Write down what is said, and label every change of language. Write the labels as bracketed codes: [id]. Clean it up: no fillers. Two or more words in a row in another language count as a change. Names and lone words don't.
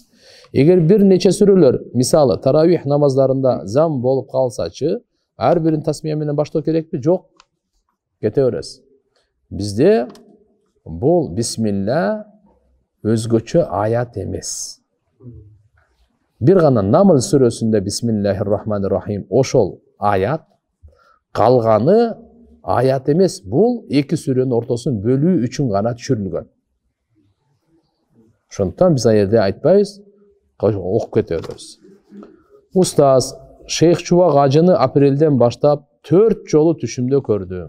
[ky] Эгер бир нече сүрөлөр, мисалы, таравих намаздарында зам болуп калсачы, ар бирин тасмия менен баштоо керекпи? Жок. Кете бересиз. Бизде бул бисмилла өзгөчө аят эмес. Бир гана Намл сүрөсүндө [ar] بسم الله الرحمن الرحيم [ky] ошол аят, калганы аят эмес, бул эки сүрөнүн ортосун бөлүү үчүн гана түшүрүлгөн. Ошондуктан биз аерде айтпайбыз, окуп кете беребиз. Устаз, Шейх Чубак ажыны апрелден баштап 4 жолу түшүмдө көрдүм.